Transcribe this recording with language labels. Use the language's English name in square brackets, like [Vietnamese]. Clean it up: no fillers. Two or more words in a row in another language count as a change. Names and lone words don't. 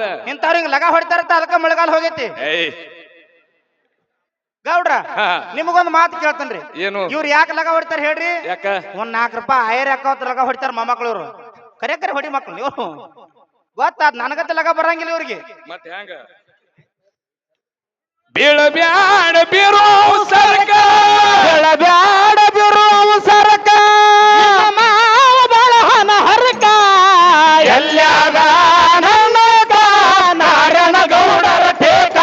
[Kannada] ಇಂಥವ್ರಿಗೆ ಲಗ ಹೊಡಿತಾರತ್ತ ಅದಕ್ಕ ಮಳೆಗಾಲ ಹೋಗೈತಿ. ಏಯ್ ಗೌಡ್ರ ಹಾ. ನಿಮಗೊಂದು ಮಾತು ಕೇಳ್ತೇನ್ರಿ. ಏನು ಇವ್ರು ಯಾಕೆ ಲಗ ಹೊಡಿತಾರ ಹೇಳ್ರಿ? ಯಾಕ? ಒಂದ್ 4 ರೂಪಾಯಿ ಐರ್ ಹಾಕೋತ್ ಲಗ ಹೊಡಿತಾರ ಮೊಮ್ಮಕ್ಳು ಇವ್ರು. ಕರೆ ಹೊಡಿ ಮಕ್ಳು ಇವ್ರು ಗೊತ್ತಾದ್ ನನಗತ್ತೆ ಲಗ ಬರಂಗಿಲ್ಲ ಇವ್ರಿಗೆ. ಮತ್ತೆ ಹ್ಯಾಂಗ ಬೀಳಬ್ಯಾಡ ಬಿರೋ ಸರ್ಕ ಬೆಳಬ್ಯಾಡ ಬಿರುವು ಸರಕ ಮಾವ ಬಳಹನ ಹರಕ ಎಲ್ಲ್ಯಾಗ ನನ್ನಗ ನಾರಾಯಣ ಗೌಡರ ಟೇಕ